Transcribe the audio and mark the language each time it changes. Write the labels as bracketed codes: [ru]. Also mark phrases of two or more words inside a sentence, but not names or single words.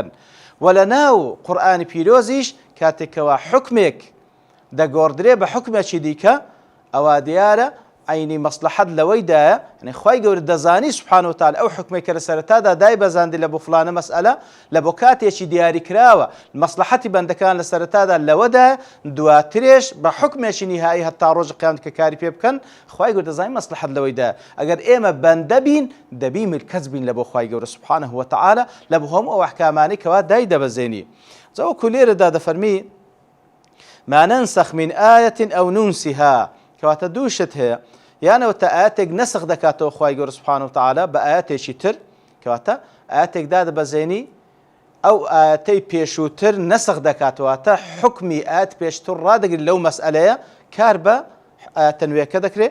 [ckb] و لە ناو قورئانی پیرۆزیش کاتێکەوە حکمێک دەگۆڕدرێ بە حکمێکی دیکە ئەوە دیارە عینی مەسلحەت لەوەیدایە، یعنی خوای گەورە دەزانی [ar] سبحانه وتعالى [ckb] ئەو حکمەی کە لە سەرەتادا دای بەزاندی لە بۆ فلانە مەسئلە لە بۆ کاتێکی دیاریکراوە مەسلحەتی بەندەکان لە سەرەتادا لەوەدا دواترێش بە حکمێکی نیهایی هەتا ڕۆژی قیامەت کە کاری پێ بکەن خوای گەورە دەزانی مەسلحەت لەوەیدا. ئەگەر ئێمە بەندە بین دەبی ملکەت بین لە بۆ خوای گەورە [ar] سبحانه وتعالى [ckb] لە بۆ هەموو ئەو ئەحکامانەی کەوا دای دەبەزێنی. جاوەکو لێرەدا دەفەرمی [ar] ما ننسخ من آية أو ننسها [ckb] کەواتە دووشت هەیە، یانەوە تا ئاەتێک نەسخ دەکاتەوە خوای گەورە [ar] سبحانه وتعالى [ckb] بە ئاەتێکی تر، کەواتە ئاەتێکدا دەبەزێنی ئەو ئاەتەی پێشووتر نەسخ دەکاتەوە تا حکمی ئاەت پێشتر ڕادەگرێت لەو مەسئلەیە کار بە ئاەتە نوێیەکە دەکرێت.